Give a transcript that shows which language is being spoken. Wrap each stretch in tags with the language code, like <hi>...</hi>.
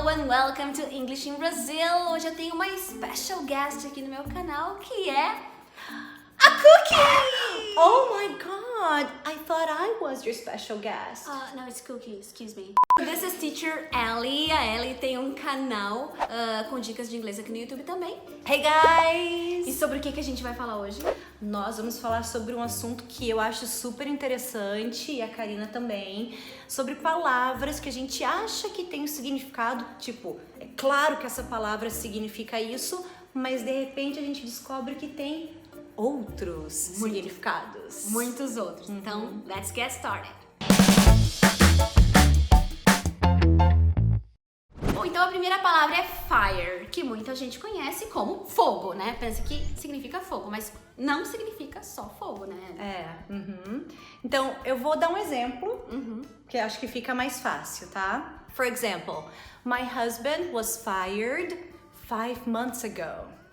<en>welcome to English in Brazil.</en> <pt>Hoje eu tenho uma</pt> <en>special guest</en> <pt>aqui no meu canal, que é a Cookie!</pt> <en>Oh my god, I thought I was your special guest. No, it's Cookie, excuse me. This is Teacher Ellie.</en> <pt>A Ellie tem um canal com dicas de inglês aqui no YouTube também.</pt> <en>Hey guys!</en> <pt>E sobre o que a gente vai falar hoje? Nós vamos falar sobre um assunto que eu acho super interessante, e a Karina também, sobre palavras que a gente acha que tem um significado, tipo, é claro que essa palavra significa isso, mas de repente a gente descobre que tem outros significados. Muitos outros. Então,</pt> <en>let's get started.</en> <pt>Bom, então a primeira palavra é fire, que muita gente conhece como fogo, né? Pensa que significa fogo, mas não significa só fogo, né? Então, eu vou dar um exemplo, que eu acho que fica mais fácil, tá?</pt> <en>For example, my husband was fired 5 months ago.</en>